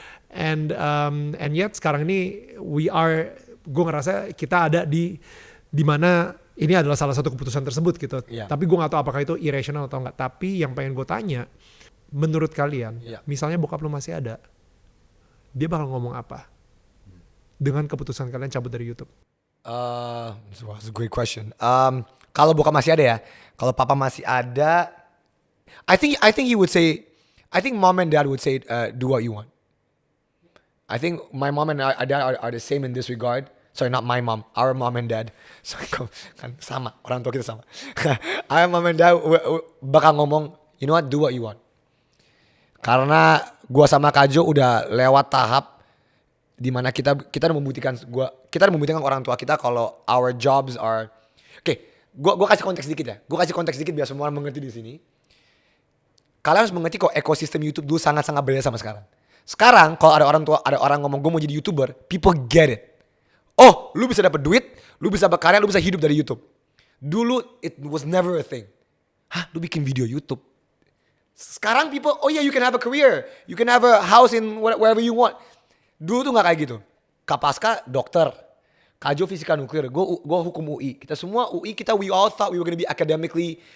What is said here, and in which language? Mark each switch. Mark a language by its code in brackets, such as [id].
[id] And yet sekarang ini gue ngerasa kita ada di mana ini adalah salah satu keputusan tersebut gitu. Iya. Tapi gue gak tahu apakah itu irrational atau enggak. Tapi yang pengen gue tanya, menurut kalian, Iya. misalnya bokap lu masih ada, dia bakal ngomong apa dengan keputusan kalian cabut dari YouTube? [en] That's a great question. [id] Kalau bokap masih ada ya, kalau papa masih ada, [en] I think he would say, I think mom and dad would say, do what you want. I think my mom and dad are the same in this regard. Sorry, not my mom, our mom and dad. Sorry, [id] kan sama, orang tua kita sama. [en] Our mom and dad [id] bakal ngomong, [en] you know what, do what you want. [id] Karena gua sama Kajo udah lewat tahap dimana kita udah membuktikan orang tua kita kalau [en] our jobs are, [id] gua kasih konteks dikit ya. Gua kasih konteks dikit biar semua orang mengerti di sini. Kalian harus mengerti kok ekosistem YouTube dulu sangat-sangat berbeda sama sekarang. Sekarang kalau ada orang ngomong gue mau jadi YouTuber, [en] people get it. [id] Oh, lu bisa dapat duit, lu bisa berkarya, lu bisa hidup dari YouTube. Dulu [en] it was never a thing. [id] Hah, lu bikin video YouTube? [en] Sekarang people, oh yeah, you can have a career, you can have a house in wherever you want. [id] Dulu tuh nggak kayak gitu. Kapaska dokter, Kajo fisika nuklir, gue hukum UI. Kita semua UI, [en] we all thought we were gonna be academically.